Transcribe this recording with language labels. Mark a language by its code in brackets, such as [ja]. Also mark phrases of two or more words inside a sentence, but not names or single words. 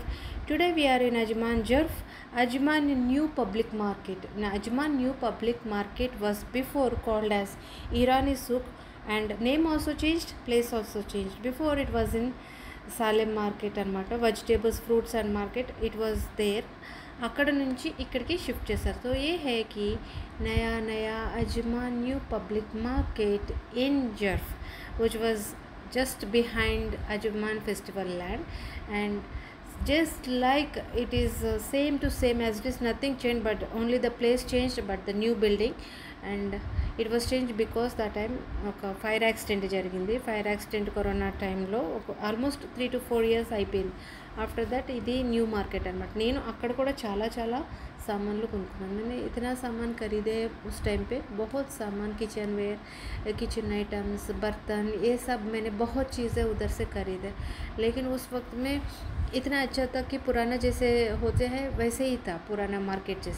[en] Today we are in Ajman Jurf, Ajman New Public Market. Now, Ajman New Public Market was before called as Irani Souk, and name also changed, place also changed. Before it was in Salem Market and vegetables, fruits and market. It was there. [te] అక్కడ నుంచి ఇక్కడికి షిఫ్ట్ చేశారు. [hi] तो ये है कि नया नया अजमान न्यू पब्लिक मार्केट इन जर्फ [en] which was just behind Ajman Festival Land, and just like it is same to same as it is, nothing changed, but only the place changed, but the new building. And it was changed because that time [te] ఒక ఫైర్ యాక్సిడెంట్ జరిగింది. [en] fire accident [te] కరోనా టైంలో ఆల్మోస్ట్ [en] 3 to 4 years [te] అయిపోయింది. [en] after that [te] ఇది [en] new market [te] అనమాట. నేను అక్కడ కూడా చాలా सामान కొనుక్కున్నాను. [hi] मैंने इतना सामान खरीदे उस टाइम पे, बहुत सामान, [en] kitchen ware, kitchen items, [hi] बर्तन, ये सब मैंने बहुत चीज़ें उधर से खरीदे. लेकिन उस वक्त में इतना अच्छा था कि पुराना जैसे होते हैं वैसे ही था, पुराना मार्केट जैसे.